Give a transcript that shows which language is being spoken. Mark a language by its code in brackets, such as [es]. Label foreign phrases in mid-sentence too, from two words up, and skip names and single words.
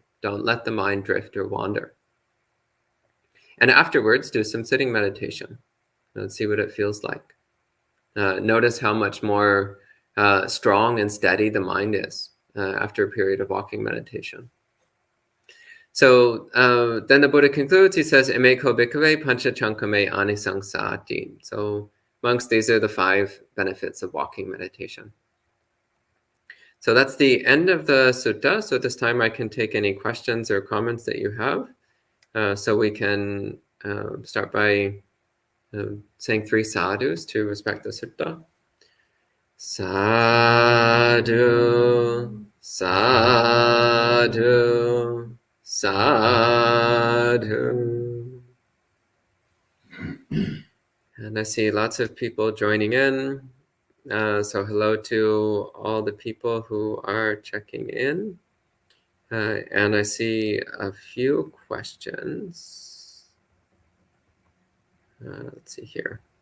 [en] Don't let the mind drift or wander. And afterwards, do some sitting meditation and see what it feels like. Notice how much more strong and steady the mind is after a period of walking meditation. So then the Buddha concludes, he says, [pi] Ime ko bhikkhave pancha chankame anisangsati. [en] So monks, these are the 5 benefits of walking meditation. So that's the end of the sutta. So at this time I can take any questions or comments that you have. So we can start by saying 3 sadhus to respect the sutta. [pi] Sadhu, sadhu, sadhu. [en] And I see lots of people joining in. So hello to all the people who are checking in. And I see a few questions. Let's see here.